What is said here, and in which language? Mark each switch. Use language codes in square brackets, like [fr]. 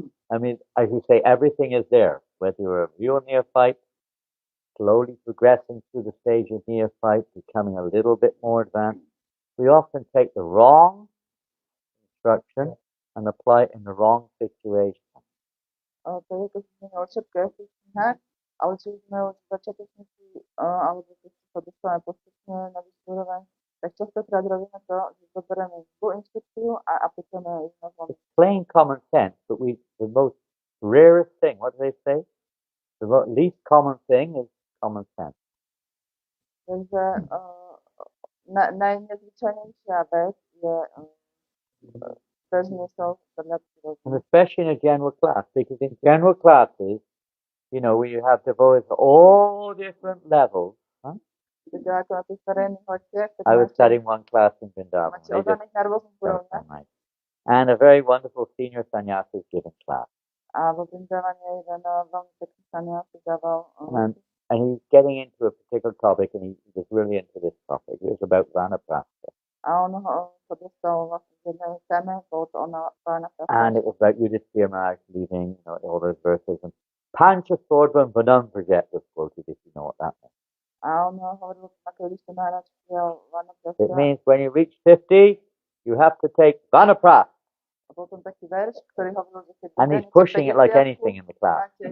[en] I mean, as you say, everything is there. Whether you're a real neophyte, slowly progressing through the stage of neophyte, becoming a little bit more advanced, we often take the wrong instruction and apply it in the wrong situation. [sk] To je, keď sme o všetko v tých knihách, ale či sme už začiatočníci, alebo keď sa dostávame postupne na vyšší úroveň, Tak častokrát robíme to, že zoberieme zlú inštrukciu a aplikujeme ju na zlom. [en] It's plain common sense, but the most rarest thing, what do they say? The least common thing is common sense. [sk] Takže najnezvyčajnejšia vec je bežný zdravotný rozum. [en] And especially in a general class, because in general classes, you know, we have devotees at all different levels. Huh? [sk] Takže ako na tých verejných lekciách, tak [en] I was studying one class in Vrindavan. [sk] máte oddaných na rôznych úrovniach. [en] And a very wonderful senior sannyasi is giving class. [sk] A vo Vrindavane jeden veľmi pekný sannyasi dával [en] And he's getting into a particular topic, and he was really into this topic. It was about Vanaprastha. [sk] a on sa dostal vlastne k jednej téme, bolo to ona [en] And it was about Yudhishthira Maharaj leaving, you know, all those verses. And Pancha Sordvam Vanam Prajet was quoted, if you know what that means. [sk] A on hovoril, ako Yudhishthira Maharaj prijal Vanaprastha. [en] It means when you reach 50, you have to take Vanaprastha. [sk] A bol tam taký verš, ktorý hovoril, že keď [en] And he's pushing it like anything in the class.